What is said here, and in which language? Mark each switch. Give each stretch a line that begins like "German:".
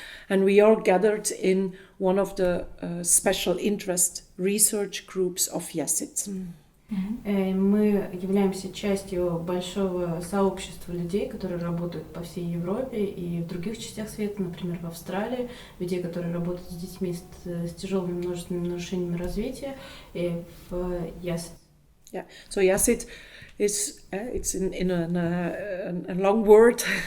English: And we are gathered in one of the special interest research groups of YESIT.
Russian: Мы являемся частью большого сообщества людей, которые работают по всей Европе и в других частях света, например, в Австралии, людей, которые работают с детьми с тяжелыми множественными нарушениями развития, и в YASIT.
English: Yeah, so YASIT is it's in a long word.